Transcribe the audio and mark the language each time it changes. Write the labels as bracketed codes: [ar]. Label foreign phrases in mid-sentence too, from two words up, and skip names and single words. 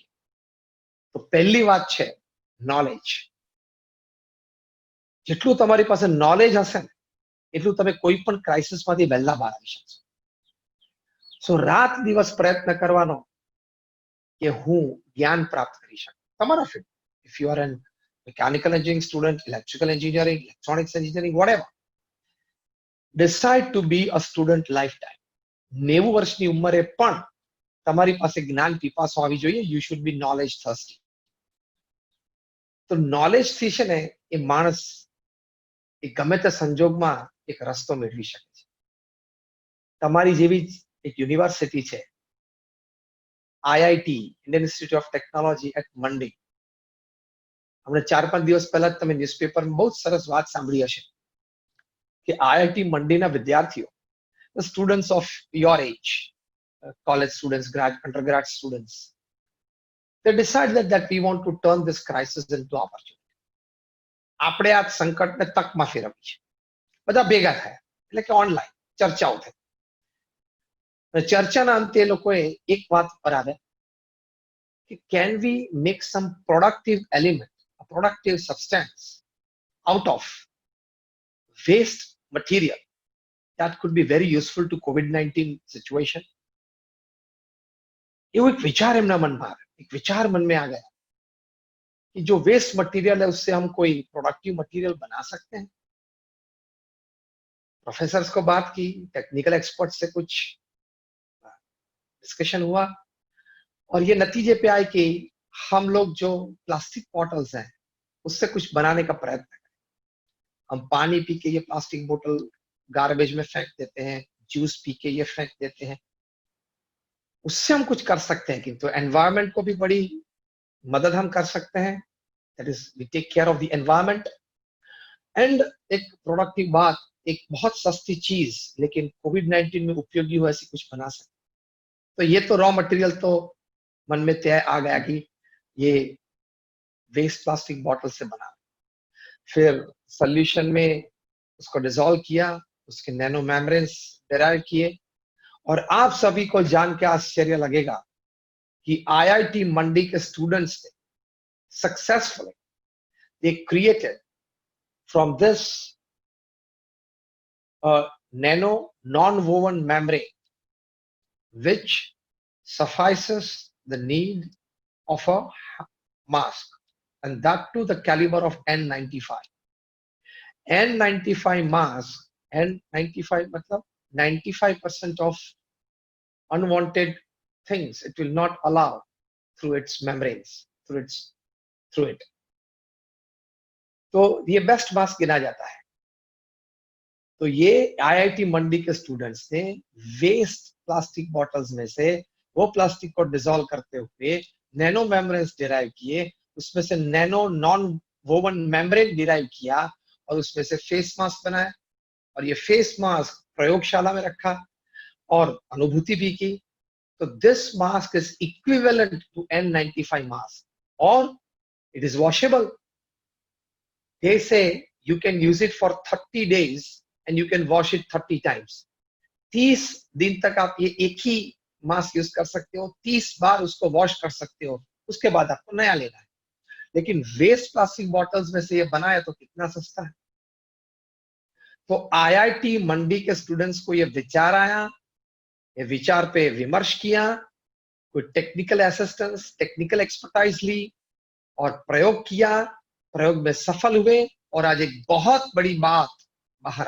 [gu] તો પહેલી વાત છે નોલેજ. જેટલું તમારી પાસે નોલેજ હશે ને એટલું તમે કોઈ પણ ક્રાઇસિસ માંથી વહેલા બહાર આવી શકશો. સો રાત દિવસ પ્રયત્ન કરવાનો કે હું જ્ઞાન પ્રાપ્ત કરી શકું. તમારા ફિલ્ડ, [en] if you are an mechanical engineering student, electrical engineering, electronics engineering, whatever, decide to be a student lifetime. [gu] 90 વર્ષની ઉંમરે પણ તમારી પાસે જ્ઞાન પીપાસો આવી જોઈએ. [en] You should be knowledge thirsty. [gu] તો નોલેજ થી છે ને એ માણસ એ ગમે તે સંજોગમાં એક રસ્તો મેળવી શકે છે. તમારી જેવી એક યુનિવર્સિટી છે, IIT, ઇન્ડિયન ઇન્સ્ટિટ્યૂટ ઓફ ટેકનોલોજી એટ મંડી. हमने 4-5 દિવસ પહેલા તમે ન્યૂઝપેપરમાં બહુ સરસ વાત સાંભળી હશે કે IIT મંડીના વિદ્યાર્થીઓ, [en] the students of your age, college students, undergrad students, they decided that we want to turn this crisis into opportunity. [gu] આપણે આ સંકટને તકમાં ફેરવવી છે. બધા ભેગા થયા એટલે કે ઓનલાઈન ચર્ચાઓ થઈ. અને ચર્ચાના અંતે એ લોકોએ એક વાત પર આવ્યા કે [en] can we make some productive element, productive substance out of waste material that could be very useful to COVID-19 situation. [hi] ये एक विचार एमना मन में आया, एक विचार मन में आ गया कि जो [en] waste material [hi] है उससे हम कोई [en] productive material [hi] बना सकते हैं। प्रोफेसर्स को बात की, [en] technical expert [hi] से कुछ डिस्कशन हुआ और ये नतीजे पे आए कि हम लोग जो [en] plastic bottles [hi] हैं उससे कुछ बनाने का प्रयत्न करें। हम पानी पी के ये [en] plastic bottle [hi] गार्बेज में फेंक देते हैं, जूस पी के ये फेंक देते हैं, उससे हम कुछ कर सकते हैं, किंतु एनवायरनमेंट को भी बड़ी मदद हम कर सकते हैं। [en] that is we take care of the environment and [hi] एक प्रोडक्टिव बात, एक बहुत सस्ती चीज लेकिन कोविड-19 में उपयोगी हो ऐसी कुछ बना सकते। तो ये तो [en] raw material [hi] तो मन में तय आ गया कि ये [en] waste plastic bottle [hi] से बना। फिर सॉल्यूशन में उसको डिसॉल्व किया, उसके [en] nano membranes [hi] डेराइव किए और आप सभी को जान के आश्चर्य लगेगा कि आईआईटी मंडी के स्टूडेंट्स ने [en] successfully they created from this nano non-woven membrane which suffices the need of a mask, and that to the caliber of N95. N95 mask, N95 matlab 95% of unwanted things it will not allow through its membranes, through it. [hi] तो ये [en] best mask [hi] गिना जाता है। तो ये आईआईटी मंडी के स्टूडेंट्स ने [en] waste plastic bottles [hi] में से वो प्लास्टिक को डिसॉल्व करते हुए [en] nano membranes [hi] डिराइव किए, उसमें से [en] nano non woven membrane [hi] डिराइव किया और उसमें से [en] face mask [hi] बनाया और ये [en] face mask [hi] प्रयोगशाला में रखा और अनुभूति भी की। [en] तो this mask is equivalent to N95 mask और it is washable. They say you can use it for 30 days and you can wash it 30 times. [hi] 30 दिन तक आप ये एक ही [en] mask use [hi] कर सकते हो, 30 बार उसको वॉश कर सकते हो, उसके बाद आपको नया लेना है। लेकिन [en] waste plastic bottles [hi] में से ये बना है तो कितना सस्ता है। तो आईआईटी मंडी के स्टूडेंट्स को ये विचार आया, ये विचार पे विमर्श किया, कोई [en] technical assistance, technical expertise [hi] ली और प्रयोग किया, प्रयोग में सफल हुए और आज एक बहुत बड़ी बात बाहर आई।